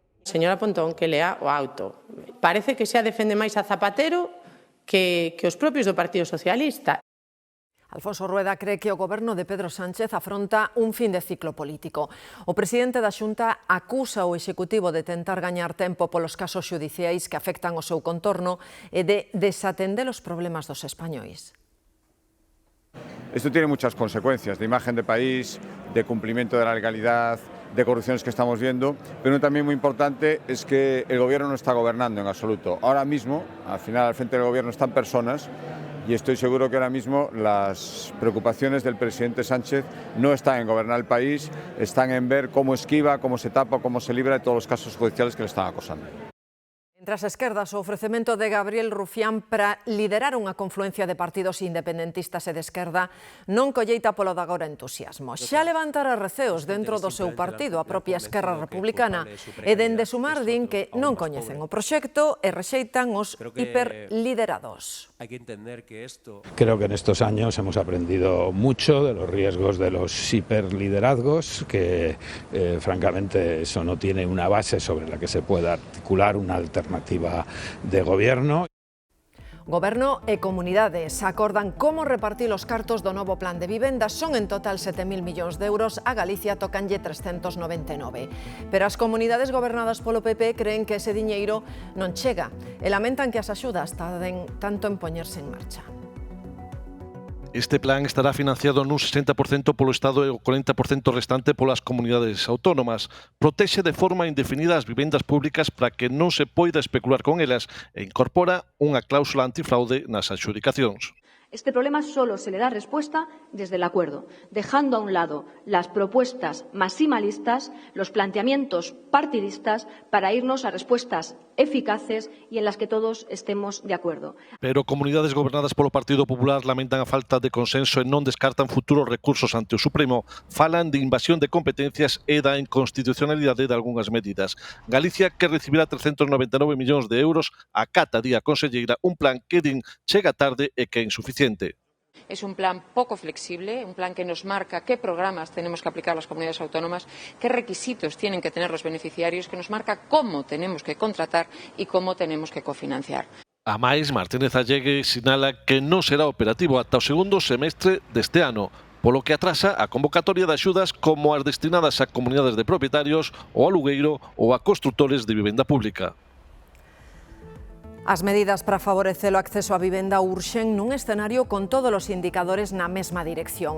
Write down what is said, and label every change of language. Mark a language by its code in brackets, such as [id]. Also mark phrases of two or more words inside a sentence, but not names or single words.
[gl] Señora Pontón, que lea o auto. Parece que xa defende máis a Zapatero que os propios do Partido Socialista. Alfonso Rueda cree que o goberno de Pedro Sánchez afronta un fin de ciclo político. O presidente da Xunta acusa o Executivo de tentar gañar tempo polos casos xudiciais que afectan o seu contorno e de desatender os problemas dos españois. [es] Esto tiene muchas consecuencias de imagen de país, de cumplimiento de la legalidad, de corrupciones que estamos viendo, pero también muy importante es que el gobierno no está gobernando en absoluto. Ahora mismo, al final, al frente del gobierno están personas y estoy seguro que ahora mismo las preocupaciones del presidente Sánchez no están en gobernar el país, están en ver cómo esquiva, cómo se tapa, cómo se libra de todos los casos judiciales que le están acosando. [gl] Entre as esquerdas, o ofrecemento de Gabriel Rufián para liderar unha confluencia de partidos independentistas e de esquerda non colleita polo de agora entusiasmo. Xa levantara receos dentro do seu partido, a propia Esquerra Republicana, e dende Sumar din que non coñecen o proxecto e rexeitan os hiperliderados. [es] Creo que en estos años hemos aprendido mucho de los riesgos de los hiperliderazgos, que francamente eso no tiene una base sobre la que se pueda articular una alternativa de gobierno. [gl] Goberno e comunidades acordan como repartir os cartos do novo plan de vivenda. Son en total 7.000 millóns de euros, a Galicia tocanlle 399. Pero as comunidades gobernadas polo PP creen que ese diñeiro non chega e lamentan que as axudas tarden tanto en poñerse en marcha. Este plan estará financiado nun 60% polo Estado e o 40% restante polas comunidades autónomas. Protexe de forma indefinida as vivendas públicas para que non se poida especular con elas e incorpora unha cláusula antifraude nas adxudicacións. [es] Este problema solo se le da respuesta desde el acuerdo, dejando a un lado las propuestas maximalistas, los planteamientos partidistas, para irnos a respuestas eficaces y en las que todos estemos de acuerdo. [gl] Pero comunidades gobernadas polo Partido Popular lamentan a falta de consenso e non descartan futuros recursos ante o Supremo. Falan de invasión de competencias e da inconstitucionalidade de algunhas medidas. Galicia, que recibirá 399 millóns de euros, acata, di a conselleira, un plan que din chega tarde e que é insuficiente. [es] Es un plan poco flexible, un plan que nos marca qué programas tenemos que aplicar las comunidades autónomas, qué requisitos tienen que tener los beneficiarios, que nos marca cómo tenemos que contratar y cómo tenemos que cofinanciar. [gl] A máis, Martínez Allegue sinala que non será operativo ata o segundo semestre deste ano, polo que atrasa a convocatoria de axudas como as destinadas a comunidades de propietarios, ao alugueiro ou a construtores de vivenda pública. As medidas para favorecer o acceso á vivenda urxen nun escenario con todos os indicadores na mesma dirección.